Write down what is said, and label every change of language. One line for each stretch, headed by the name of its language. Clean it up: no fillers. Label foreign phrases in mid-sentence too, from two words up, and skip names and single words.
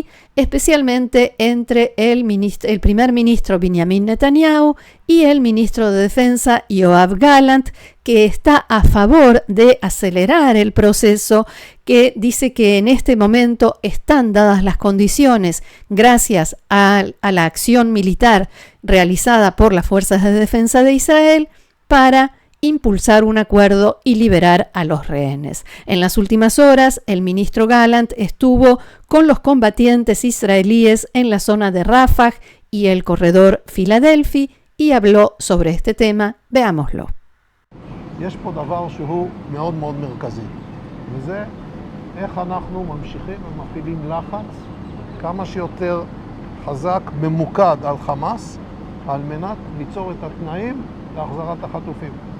Spanish: especialmente entre el primer ministro Benjamin Netanyahu y el ministro de Defensa Yoav Gallant, que está a favor de acelerar el proceso, que dice que en este momento están dadas las condiciones, gracias a la acción militar realizada por las Fuerzas de Defensa de Israel, para impulsar un acuerdo y liberar a los rehenes. En las últimas horas, el ministro Gallant estuvo con los combatientes israelíes en la zona de Rafah y el corredor Filadelfia y habló sobre este tema. Veámoslo.
Hebrew: יש פה דבר שהוא מאוד מאוד מרכזי, וזה איך אנחנו ממשיכים ומפעילים לחץ כמה שיותר חזק, ממוקד על חמאס, על מנת ליצור את התנאים להחזרת החטופים.